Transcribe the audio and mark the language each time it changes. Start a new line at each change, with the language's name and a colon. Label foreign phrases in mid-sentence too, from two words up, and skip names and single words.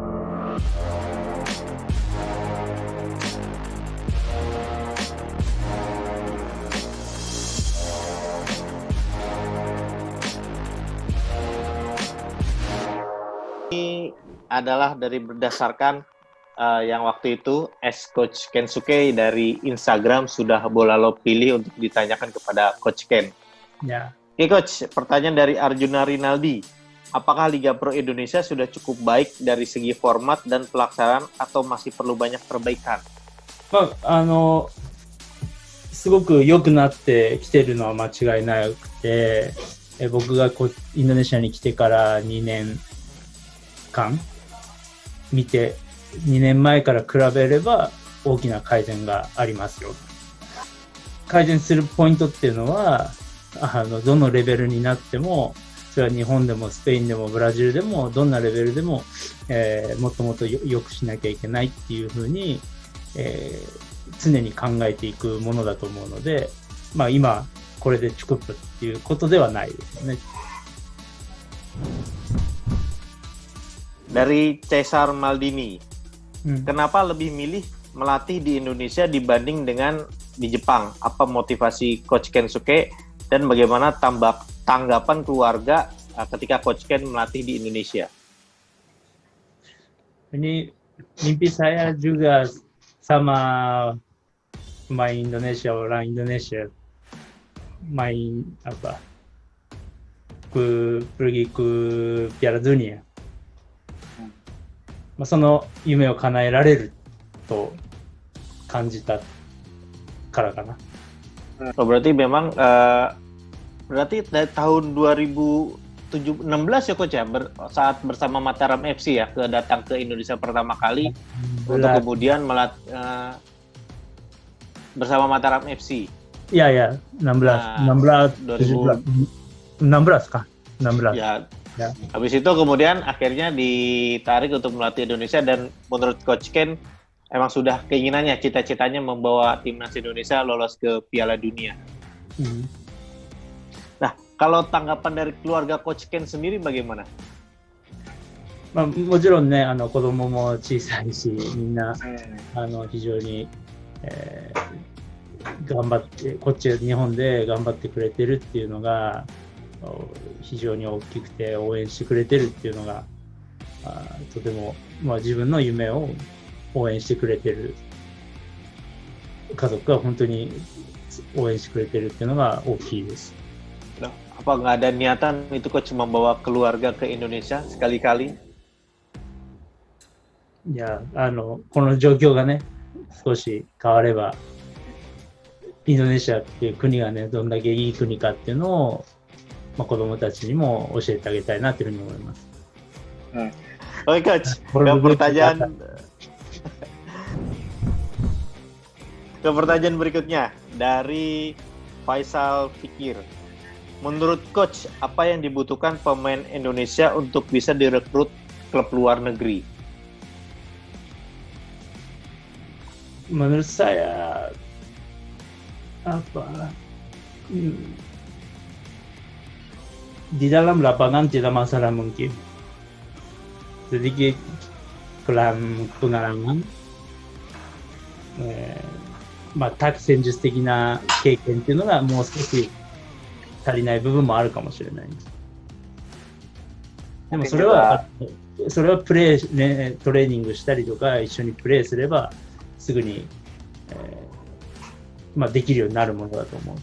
Indonesian: Ini adalah berdasarkan yang waktu itu Coach Kensuke dari Instagram sudah bola lo pilih untuk ditanyakan kepada Coach Ken. Ya. Oke Coach, pertanyaan dari Arjuna Rinaldi. Apakah Liga Pro Indonesia sudah cukup baik dari segi format dan pelaksanaan atau masih perlu banyak perbaikan?
Japanese: すごく良くなってきてるのは間違いなくて、僕がインドネシアに来てから2年間見て、2年前から比べれば大きな改善がありますよ。改善するポイントっていうのは、どのレベルになっても、それは日本でもスペインでもブラジルでもどんなレベルでも、もっともっと良くしなきゃいけないっていうふうに、常に考えていくものだと思うので、今これでチュクップっていうことではないですよね。
Indonesian: Dari Cesar Maldini, kenapa lebih milih melatih di Indonesia dibanding dengan di Jepang? Apa motivasi Coach Kensuke dan bagaimana tanggapan keluarga ketika Coach Ken melatih di Indonesia? Ini mimpi saya juga sama pemain Indonesia, orang Indonesia main pergi ke Piala Dunia.
Japanese: その夢を叶えられると感じたからかな。
Indonesian: Berarti memang berarti dari tahun 2016 ya Coach ya, saat bersama Mataram FC ya, datang ke Indonesia pertama kali untuk kemudian bersama Mataram FC. Iya, 16 kah? 16. Ya. Habis itu kemudian akhirnya ditarik untuk melatih Indonesia dan menurut Coach Ken emang sudah keinginannya, cita-citanya membawa timnas Indonesia lolos ke Piala Dunia. Nah, kalau tanggapan dari keluarga Coach Ken sendiri bagaimana?
Japanese: もちろんね、子供も小さいし、みんな非常に、頑張って、こっち日本で頑張ってくれてるっていうのが非常に大きくて、応援してくれてるっていうのがとても、自分の夢を応援してくれてる家族が本当に応援してくれてるっていうのが大きいです。
Indonesian: Apa nggak ada niatan itu Coach membawa keluarga ke Indonesia sekali-kali?
Japanese: いや、この状況がね、少し変われば、インドネシアっていう国がね、どんだけいい国かっていうのを、子供たちにも教えてあげたいなというふうに思います。
Indonesian: Oke Coach, ke pertanyaan berikutnya dari Faisal Fikir. Menurut Coach, apa yang dibutuhkan pemain Indonesia untuk bisa direkrut klub luar negeri? Menurut saya di dalam lapangan tidak masalah mungkin. Sedikit pengalaman,
Japanese: 戦術的な経験っていうのがもう少し足りない部分もあるかもしれない。でもそれはトレーニングしたりとか一緒にプレーすればすぐに、できるようになるものだと思う。